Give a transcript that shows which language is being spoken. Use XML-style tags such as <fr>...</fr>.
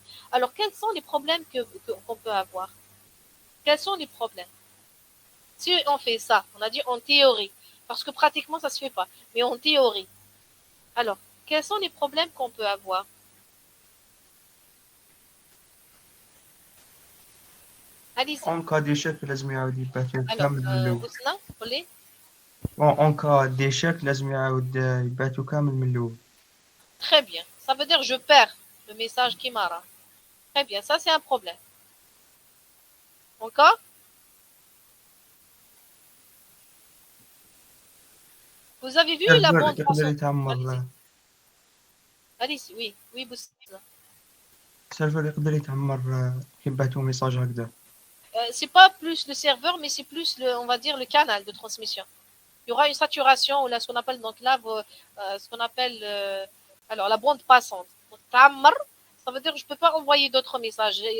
<fr>Alors, quels sont les problèmes qu'on peut avoir? Quels sont les problèmes? Si on fait ça, on a dit en théorie, parce que pratiquement ça ne se fait pas, mais en théorie. Alors, quels sont les problèmes qu'on peut avoir? En cas d'échec</fr> <ar>لازم يعاود يبعثوا كامل من الأول. بوسنا قولي.</ar> <fr>En cas d'échec</fr> <ar>لازم يعاود يبعثوا كامل من الأول.</ar> <fr>Très bien. Ça veut dire je perds le message qui m'a. Très bien. Ça c'est un problème. Encore? Vous avez vu la bande passante? Allez-y, oui, oui, بوسنا.</fr> <ar>السيرفر يقدر يتعمر يبعثوا ميساج هكذا.</ar> <fr>C'est pas plus le serveur, mais c'est plus on va dire le canal de transmission. Il y aura une saturation ou là ce qu'on appelle donc là ce qu'on appelle alors la bande passante. Ça veut dire que je peux pas envoyer d'autres messages.</fr>